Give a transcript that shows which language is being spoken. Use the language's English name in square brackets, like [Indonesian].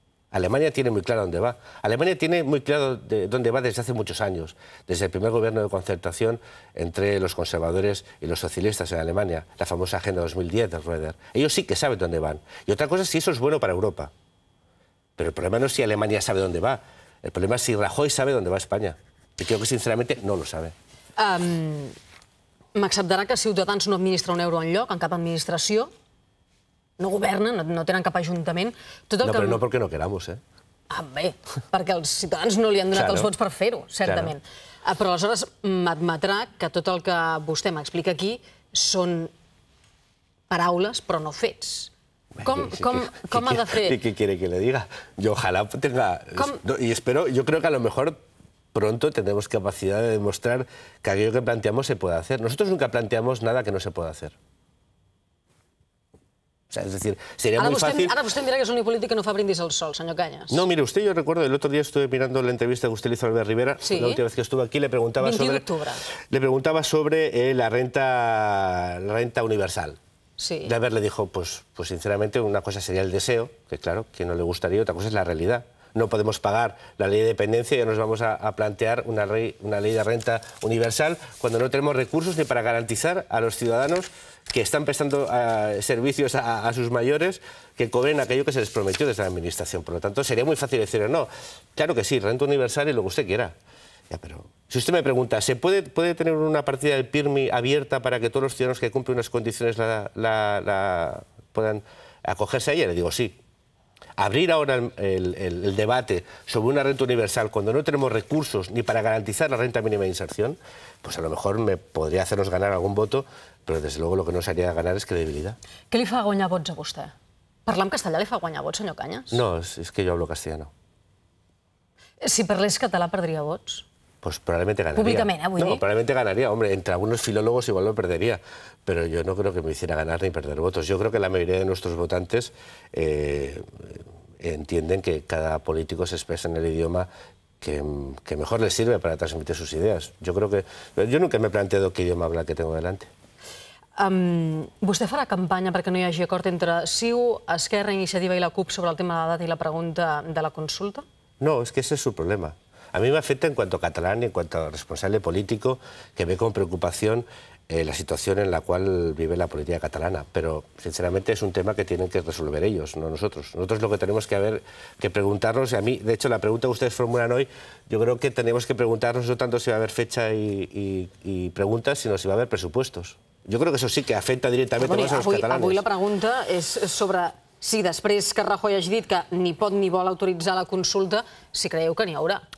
[Spanish] Alemania tiene muy claro dónde va. Alemania tiene muy claro dónde va desde hace muchos años, desde el primer gobierno de concertación entre los conservadores y los socialistas en Alemania, la famosa Agenda 2010 de Röder. Ellos sí que saben dónde van. Y otra cosa es si eso es bueno para Europa. Pero el problema no es si Alemania sabe dónde va, el problema es si Rajoy sabe dónde va España. Y creo que sinceramente no lo sabe. [Catalan] M'acceptarà que Ciutadans no administra un euro enlloc, en cap administració? No governen, no tenen cap ajuntament. No, però no perquè no queramos, eh? Bé, perquè els ciutadans no li han donat els vots per fer-ho, certament. Però aleshores m'admetrà que tot el que vostè m'explica aquí són paraules, però no fets. Com ha de fer? [Spanish] ¿Qué quiere que le diga? Yo ojalá tenga... Y espero, yo creo que a lo mejor pronto tendremos capacidad de demostrar que aquello que planteamos se puede hacer. Nosotros nunca planteamos nada que no se pueda hacer. O sea, es decir, sería muy fácil... [Catalan] Ara vostè em dirà que és un polític que no fa brindis al sol, senyor Cañas. [Spanish] No, mire, usted, yo recuerdo, el otro día estuve mirando la entrevista que usted le hizo a Albert Rivera, la última vez que estuvo aquí, le preguntaba sobre la renta universal. Sí. Y Albert le dijo, pues sinceramente, una cosa sería el deseo, que claro, que no le gustaría, otra cosa es la realidad. No podemos pagar la ley de dependencia y ya nos vamos a plantear una ley de renta universal cuando no tenemos recursos ni para garantizar a los ciudadanos que están prestando servicios a sus mayores que cobren aquello que se les prometió desde la Administración. Por lo tanto, sería muy fácil decir no. Claro que sí, renta universal y lo que usted quiera. Ya, pero si usted me pregunta, ¿se puede tener una partida del PIRMI abierta para que todos los ciudadanos que cumplen unas condiciones puedan acogerse a ella? Le digo sí. Abrir ahora el debate sobre una renta universal cuando no tenemos recursos ni para garantizar la renta mínima de inserción, pues a lo mejor me podría hacernos ganar algún voto, però desde luego lo que no nos haría ganar es credibilidad. [Catalan] Què li fa guanyar vots a vostè? Parlar en castellà li fa guanyar vots, senyor Cañas? [Spanish] No, es que yo hablo castellano. [Catalan] Si parlés català perdria vots? [Spanish] Pues probablemente ganaría. [Catalan] Públicament, vull dir? [Spanish] No, probablemente ganaría. Hombre, entre algunos filólogos igual lo perdería, pero yo no creo que me hiciera ganar ni perder votos. Yo creo que la mayoría de nuestros votantes entienden que cada político se expresa en el idioma que mejor les sirve para transmitir sus ideas. Yo nunca me he planteado qué idioma habla el que tengo delante. [Catalan] Vostè farà campanya perquè no hi hagi acord entre CiU, Esquerra, Iniciativa i la CUP sobre el tema de la data i la pregunta de la consulta? [Spanish] No, es que ese es su problema. A mí me afecta en cuanto catalán y en cuanto responsable político que ve con preocupación la situación en la cual vive la política catalana, pero sinceramente es un tema que tienen que resolver ellos, no nosotros. Nosotros lo que tenemos que preguntarnos, y a mí, de hecho, la pregunta que ustedes formulan hoy, yo creo que tenemos que preguntarnos no tanto si va a haber fecha y preguntas, sino si va a haber presupuestos. [Catalan] Jo crec que això sí que afecta directament més als catalans. Avui la pregunta és sobre si després que Rajoy hagi dit que ni pot ni vol autoritzar la consulta, si creieu que n'hi haurà.